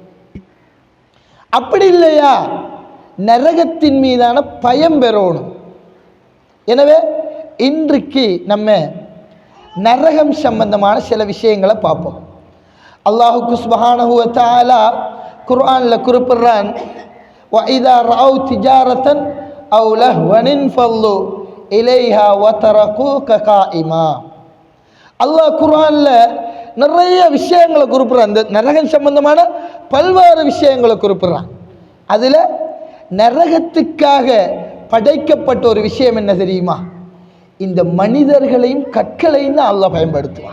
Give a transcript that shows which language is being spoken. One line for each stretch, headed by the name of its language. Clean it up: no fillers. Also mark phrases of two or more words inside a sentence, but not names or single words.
Tamil: அப்படி இல்லையா நரகத்தின் மீதான பயம் பெறணும். எனவே இன்றைக்கு நம்ம நரகம் சம்பந்தமான சில விஷயங்களை பார்ப்போம்.
Arabic: الله سبحانه وتعالى
Tamil: குர்ஆன்ல குறிப்பிடுறான்,
Arabic: وَإِذَا رَأَوْا تِجَارَةً أَوْ لَهْوًا انفَضُّوا إِلَيْهَا وَتَرَكُوكَ قَائِمًا.
Tamil: அல்லாஹ் குர்ஆன்ல நிறைய விஷயங்களை குறிப்பிடுறான். இந்த நரகம் சம்பந்தமான பல்வேறு விஷயங்களை குறிப்பிடுறான். அதில் நரகத்துக்காக படைக்கப்பட்ட ஒரு விஷயம் என்ன தெரியுமா? இந்த மனிதர்களையும் கற்களையும் தான் அல்லாஹ் பயன்படுத்துவான்.